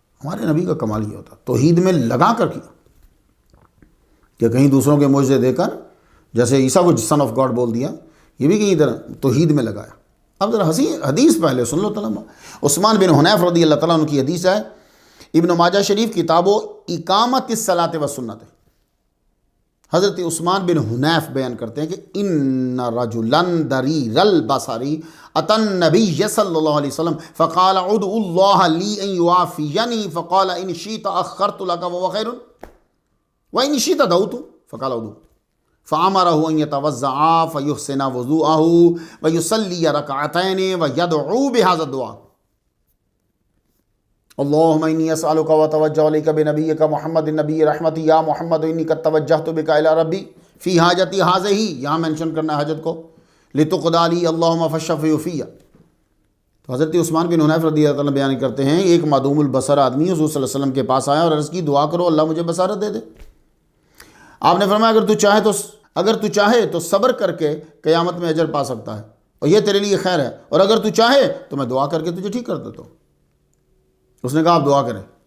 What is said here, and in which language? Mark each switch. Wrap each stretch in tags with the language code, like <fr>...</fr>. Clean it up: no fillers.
<ur>ہمارے نبی کا کمال یہ ہوتا، توحید میں لگا کر کیا، کہ کہیں دوسروں کے معجزے دے کر، جیسے عیسیٰ کو</ur> <en>son of God</en> <ur>بول دیا، یہ بھی کہیں ادھر توحید میں لگایا. اب ذرا حدیث پہلے سن لو. عثمان بن حنیف رضی اللہ تعالیٰ عنہ کی حدیث ہے، ابن ماجہ شریف کتاب و اقامت الصلاۃ والسنت. حضرت عثمان بن حنیف بیان کرتے ہیں کہ</ur> <ar>ان رجلا ضریر البصر اتى النبي صلی اللہ علیہ وسلم فقال ادعو اللہ لی ان یعافینی فقال ان شئت اخرت لك وهو خیر وان شئت دعوت فقال ادعو فامره ان يتوضا فيحسن وضوءه ويصلي ركعتين ويدعو بهذا الدعاء اللهم اني اسالك واتوجه اليك بنبيك محمد النبي رحمتي يا محمد اني قد توجهت بك الى ربي في حاجتي هذه.</ar> <ur>یہاں مینشن کرنا ہے حاجت کو،</ur> <ar>لتقضى لي اللهم فاشفع في.</ar> <ur>تو حضرت عثمان بن حنیف رضی اللہ عنہ بیان کرتے ہیں، ایک معدوم البصر آدمی حضور صلی اللہ علیہ وسلم کے پاس آیا اور عرض کی، دعا کرو اللہ مجھے بصارت دے دے. آپ نے فرمایا اگر تو چاہے تو صبر کر کے قیامت میں اجر پا سکتا ہے، اور یہ تیرے لیے خیر ہے، اور اگر تو چاہے تو میں دعا کر کے تجھے ٹھیک کر دیتا ہوں. اس نے کہا آپ دعا کریں.</ur>